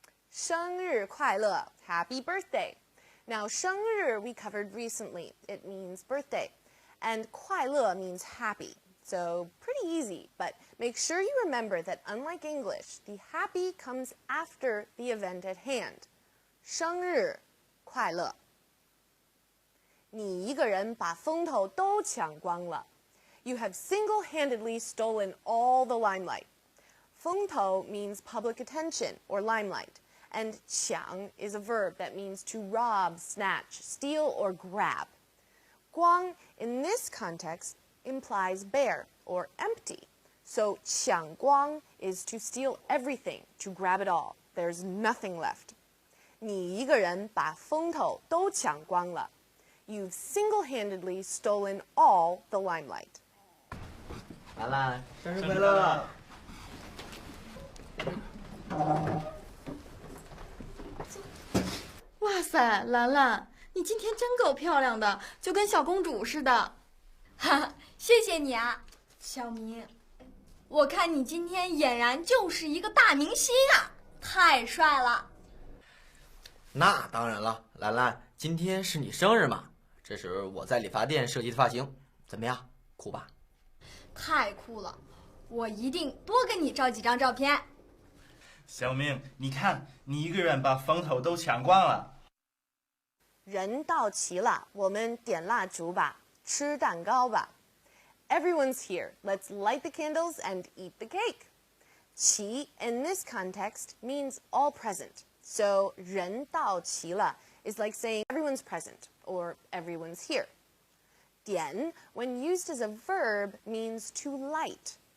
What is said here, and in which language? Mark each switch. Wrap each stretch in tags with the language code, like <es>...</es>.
<zh>生日快乐</zh> <en>Happy birthday. Now, 生日 we covered recently. It means birthday. And 快乐 means happy. So pretty easy, but make sure you remember that unlike English, the happy comes after the event at hand.</en> <zh>生日快乐。你一个人把风头都抢光了。</zh> <en>You have single-handedly stolen all the limelight. 风头 means public attention or limelight. And 抢 is a verb that means to rob, snatch, steal, or grab. 光 in this context implies bare or empty. So 抢光 is to steal everything, to grab it all. There's nothing left.</en> <zh>你一个人把风头都抢光了. You've single-handedly stolen all the limelight. 兰兰，生日快乐！哇塞，兰兰，你今天真够漂亮的，就跟小公主似的。哈哈，谢谢你啊，小明。我看你今天俨然就是一个大明星啊，太帅了。那当然了，兰兰，今天是你生日嘛？这是我在理发店设计的发型，怎么样？酷吧？太酷了！我一定多跟你照几张照片。小明，你看，你一个人把风头都抢光了。人到齐了，我们点蜡烛吧，吃蛋糕吧。</zh> <en>Everyone's here. Let's light the candles and eat the cake. 齐 in this context means all present. So</en> <zh>人到齐了</zh> <en>is like saying everyone's present or everyone's here. 点 when used as a verb means to light.</en>